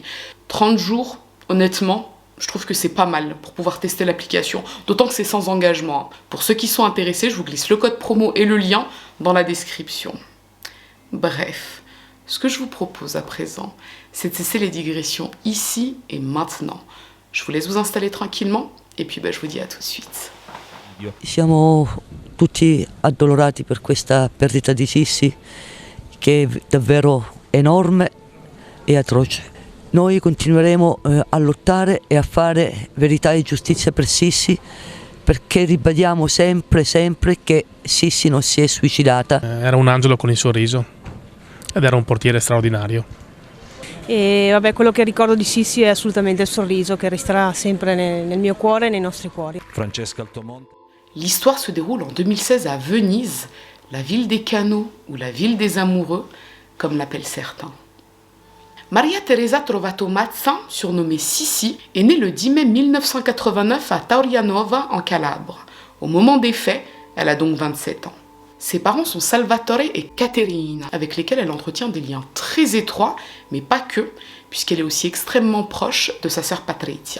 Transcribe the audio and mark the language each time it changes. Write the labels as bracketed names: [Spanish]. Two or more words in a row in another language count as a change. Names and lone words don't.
[French] 30 jours, honnêtement, je trouve que c'est pas mal pour pouvoir tester l'application, d'autant que c'est sans engagement. Pour ceux qui sont intéressés, je vous glisse le code promo et le lien dans la description. Bref, ce que je vous propose à présent, c'est de cesser les digressions ici et maintenant. Je vous laisse vous installer tranquillement et puis je vous dis à tout de suite. [Italian] Siamo tutti addolorati per questa perdita di Sissi che è davvero enorme e atroce. Noi continueremo a lottare e a fare verità e giustizia per Sissi perché ribadiamo sempre che Sissi non si è suicidata. Era un angelo con il sorriso ed era un portiere straordinario. E quello che ricordo di Sissi è assolutamente il sorriso che resterà sempre nel mio cuore e nei nostri cuori. Francesca Altomonte. [French] L'histoire se déroule en 2016 à Venise, la ville des canaux ou la ville des amoureux, comme l'appellent certains. Maria Teresa Trovato Mazza, surnommée Sissi, est née le 10 mai 1989 à Taurianova en Calabre. Au moment des faits, elle a donc 27 ans. Ses parents sont Salvatore et Caterina, avec lesquels elle entretient des liens très étroits, mais pas que, puisqu'elle est aussi extrêmement proche de sa sœur Patrizia.